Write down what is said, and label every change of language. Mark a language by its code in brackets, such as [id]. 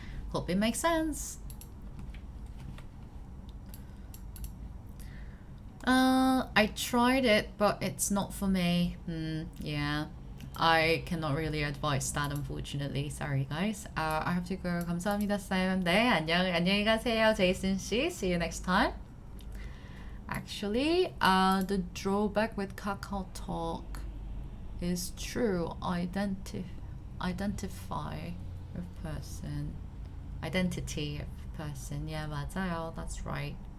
[en] Hope it makes sense. I tried it, but it's not for me. Yeah, I cannot really advise that, unfortunately. Sorry, guys. I have to go. [ko] 감사합니다, [en] Sam. [ko] 네, 안녕히 가세요, Jason 씨. [en] See you next time. Actually, the drawback with KakaoTalk is true. Identify a person. Identity of person. Yeah, [ko] 맞아요. [en] That's right.